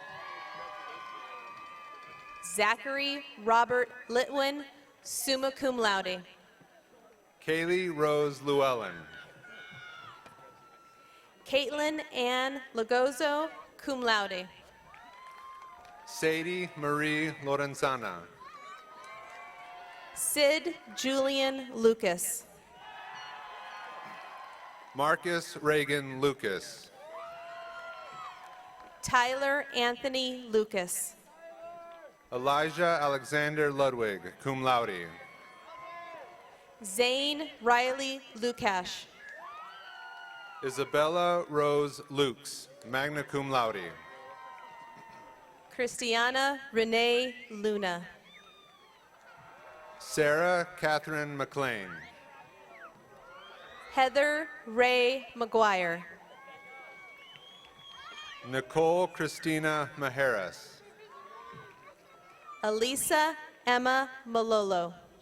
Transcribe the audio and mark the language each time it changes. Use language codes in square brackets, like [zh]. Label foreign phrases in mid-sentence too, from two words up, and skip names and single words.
[en] Zachary Robert Litwin, [la] summa cum laude. [en] Kaylee Rose Llewellyn. Caitlin Ann Lagozo, [la] cum laude. [en] Sadie Marie Lorenzana. Sid Julian Lucas. Marcus Reagan Lucas. Tyler Anthony Lucas. Elijah Alexander Ludwig, [la] cum laude. [en] Zane Riley Lukash. Isabella Rose Lukes, [la] magna cum laude. [en] Christiana Renee Luna. Sarah Catherine McLean. Heather Ray McGuire. Nicole Christina Majeras. Elisa Emma Malolo.